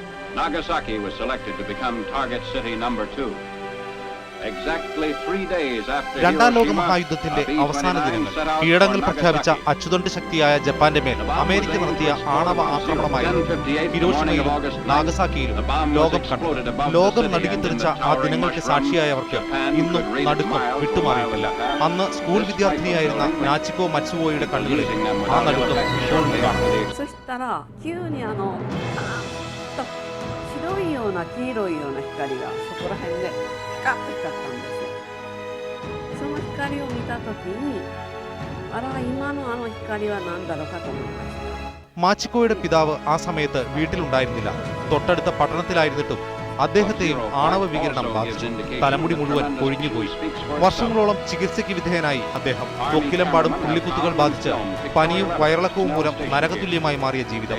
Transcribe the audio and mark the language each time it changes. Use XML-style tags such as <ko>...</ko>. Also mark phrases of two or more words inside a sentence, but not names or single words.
<en>Nagasaki was selected to become target city number 2. Exactly 3 days after</en> <ml>രണ്ടാം ലോക</ml> <en>Hiroshima,</en> <ml>മഹായുദ്ധത്തിന്റെ അവസാന</ml> <en>B-29</en> <ml>ദിനങ്ങൾ</ml> <en>set out</en> <ml>കീഴടങ്ങൾ</ml> <en>for</en> <ml>പ്രഖ്യാപിച്ച</ml> <en>Nagasaki.</en> <ml>അച്ചുതണ്ട് ശക്തിയായ ജപ്പാന്റെ മേൽ അമേരിക്ക നടത്തിയ ആണവ ആക്രമണമായിരുന്നു. ഹിരോഷിമയിലും നാഗസാക്കിയിലും ലോകം കണ്ടു. ലോകം നടുങ്ങിത്തെറിച്ച ആ ദിനങ്ങൾക്ക് സാക്ഷിയായവർക്ക് ഇന്നും നടുക്കം വിട്ടുമാറിയിട്ടില്ല. അന്ന് സ്കൂൾ വിദ്യാർത്ഥിനിയായിരുന്ന നാച്ചിക്കോ മത്സുവോയുടെ കണ്ണുകളിൽ ആ നടുക്കം ഇപ്പോഴും കാണാം.</ml> <ja>そしたら急にパーッと白いような黄色いような光がそこら辺でピカッと光ったんですよ。その光を見た時にあら今のあの光は何だろうかと思いました。</ja> <ml>മാച്ചിക്കോയുടെ പിതാവ് ആ സമയത്ത് വീട്ടിലുണ്ടായിരുന്നില്ല. തൊട്ടടുത്ത പട്ടണത്തിലായിരുന്നിട്ടും അദ്ദേഹത്തെയും ആണവ വികിരണം ബാധിച്ചു. തലമുടി മുഴുവൻ കൊഴിഞ്ഞുപോയി. വർഷങ്ങളോളം ചികിത്സയ്ക്ക് വിധേയനായി അദ്ദേഹം. തൊക്കിലമ്പാടും പുള്ളിക്കുത്തുകൾ ബാധിച്ച് പനിയും വയറിളക്കവും മൂലം നരകതുല്യമായി മാറിയ ജീവിതം.</ml>